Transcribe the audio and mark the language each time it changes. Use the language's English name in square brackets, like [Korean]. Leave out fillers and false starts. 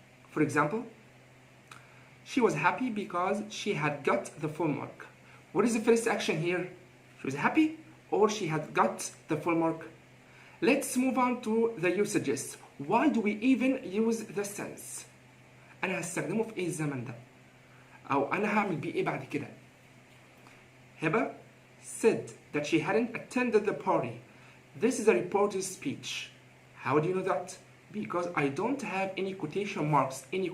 [English] For example, she was happy because she had got the homework. What is the first action here? She was happy or she had got the homework? Let's move on to the usages. Why do we even use this tense? [Arabic] أنا هستخدمه في إيه الزمن ده؟ أو أنا هعمل بيه إيه بعد كده؟ [English] Heba said that she hadn't attended the party. This is a reporter's speech. How do you know that? Because I don't have any quotation marks.